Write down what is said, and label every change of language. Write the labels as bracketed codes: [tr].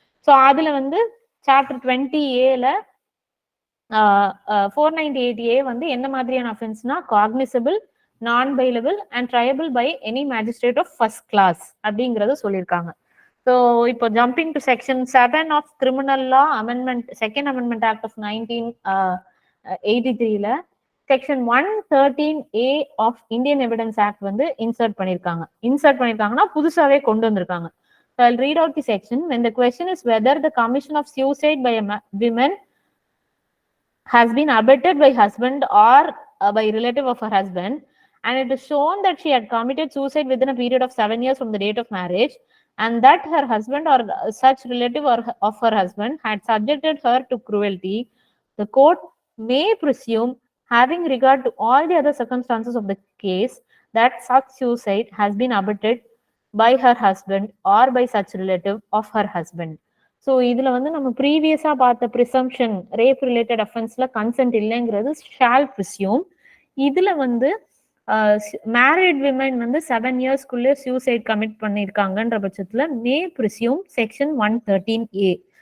[ta] So அதில் வந்து chapter 20A ல 498A வந்து என்ன மாதிரியான அஃபென்ஸ்னா காக்னிசபிள், நான் பைலபிள் and triable by any magistrate of first class அப்படிங்கறத சொல்லியிருக்காங்க. ஸோ இப்போ jumping to section 7 of criminal law amendment, second amendment act of 1983ல section 113A of Indian evidence act வந்து இன்சர்ட் பண்ணியிருக்காங்க. இன்சர்ட் பண்ணியிருக்காங்கன்னா புதுசாவே கொண்டு வந்திருக்காங்க. [en] So I'll read out the section. When the question is whether the commission of suicide by a woman has been abetted by husband or by relative of her husband, and it is shown that she had committed suicide within a period of 7 years from the date of marriage, and that her husband or such relative or of her husband had subjected her to cruelty, the court may presume, having regard to all the other circumstances of the case, that such suicide has been abetted by her husband or by such relative of her husband. [ta] So இதுல வந்து நம்ம ப்ரீவியஸா பார்த்த presumption rape related அஃபென்ஸ்ல consent இல்லைங்கிறது shawl presume. இதுல வந்து married women வந்து 7 இயர்ஸ்க்குள்ளே suicide commit பண்ணியிருக்காங்கன்ற பட்சத்துல மே presume section 113A.